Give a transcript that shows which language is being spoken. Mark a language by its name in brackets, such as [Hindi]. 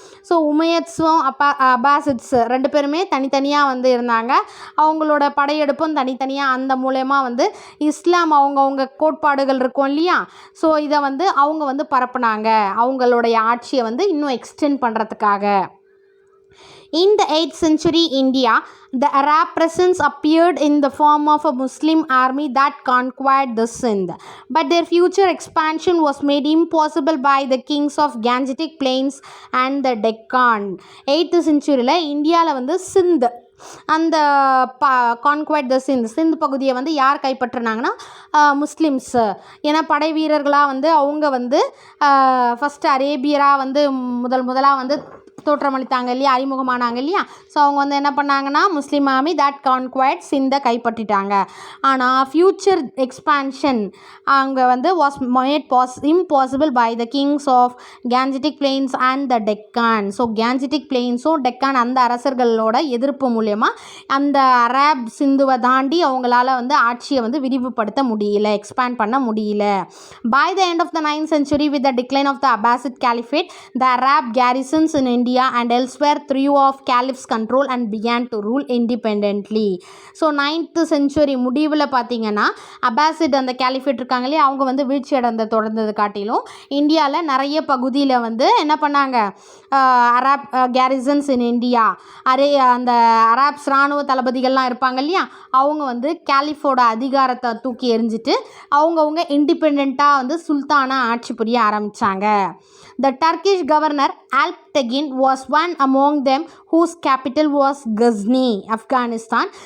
[Tamil] So உமையத்ஸும் அப்பாசிட்ஸ் 2 பேருமே தனித்தனியாக வந்து இருந்தாங்க. அவங்களோட படையெடுப்பும் தனித்தனியாக அந்த மூலயமா வந்து இஸ்லாம் அவங்கவுங்க கோட்பாடுகள் இருக்கும் இல்லையா, ஸோ இதை வந்து அவங்க வந்து பரப்புனாங்க அவங்களுடைய ஆட்சியை வந்து இன்னும் எக்ஸ்டெண்ட் பண்ணுறதுக்காக. [English] In the 8th century India, the Arab presence appeared in the form of a Muslim army that conquered the Sindh. But their future expansion was made impossible by the kings of Gangetic Plains and the Deccan. [Tamil] 8th century இந்தியாவில் வந்து சிந்த் அந்த [English] conquered the Sindh [Tamil] பகுதியை வந்து யார் கைப்பற்றினாங்கன்னா Muslims. ஏன்னா படை வீரர்களாக வந்து அவங்க வந்து ஃபஸ்ட்டு அரேபியராக வந்து முதலாக வந்து தோற்றமளித்தாங்க இல்லையா, அறிமுகமானாங்க இல்லையா. ஸோ அவங்க வந்து என்ன பண்ணாங்கன்னா முஸ்லீம் [English] army that conquered [Tamil] சிந்தை கைப்பற்றிட்டாங்க. [English] ஆனால் future expansion [Tamil] அங்கே வந்து [English] Was made impossible by the kings of Gangetic plains and the Deccan. [Tamil] So கேன்ஜெட்டிக் பிளெயின்ஸும் Deccan அந்த அரசர்களோட எதிர்ப்பு மூலயமா அந்த அரேப் சிந்துவை தாண்டி அவங்களால வந்து ஆட்சியை வந்து விரிவுபடுத்த முடியல, எக்ஸ்பேண்ட் பண்ண முடியல. [English] By the end of the 9th century with the decline of the Abbasid Caliphate, the Arab garrisons in India and elsewhere threw off caliph's control and began to rule independently. [Tamil] So 9th century முடிவில் பார்த்தீங்கன்னா அப்பாசிட் அந்த caliphate இருக்காங்க இல்லையா, அவங்க வந்து வீழ்ச்சி அடைந்த தொடர்ந்தது காட்டிலும் இந்தியாவில் நிறைய பகுதியில் வந்து என்ன பண்ணாங்க, அராப் கேரிசன்ஸ் இன் இந்தியா அந்த அராப்ஸ் இராணுவ தளபதிகள்லாம் இருப்பாங்க இல்லையா, அவங்க வந்து கேலிஃபோட அதிகாரத்தை தூக்கி எறிஞ்சிட்டு அவங்கவுங்க இண்டிபெண்ட்டாக வந்து சுல்தானாக ஆட்சி புரிய ஆரம்பித்தாங்க. [English] The Turkish governor Alptegin was one among them whose capital was Ghazni, Afghanistan.